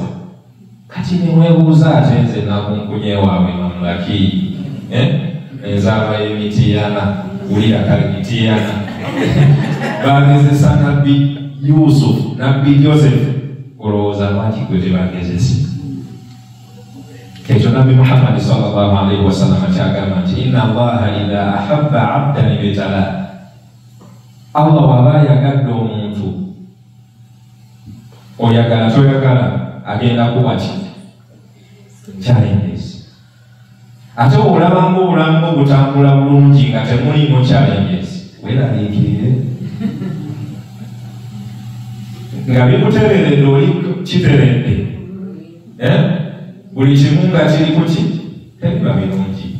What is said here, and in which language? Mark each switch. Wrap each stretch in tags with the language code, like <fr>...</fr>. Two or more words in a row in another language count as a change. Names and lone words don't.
<lg>Kati nemwebuuza ate nze nakunkunye waabwe mamulaki enzaala y'emitiyana wulira kale mitiyana bagezesa nabbi Yusuf nabbi Joseph, olowooza lwaki gwe tebagezese? Ekyo Nabi Muhammad</lg> <ar>صلى الله عليه وسلم</ar> <lg>kyagamba nti</lg> <ar>إن الله إذا أحب عبدا ابتلى,</ar> <lg>Allah waba yagadde omuntu oyagala toyagala agenda kuba ki challenges. Ate olabanga obulamu butambula bulungi nga temulimu challenges, weeraliikirire nga bikutereredde oli kiteredde buli kimu nga kiri kuki tebiba birungi.</lg>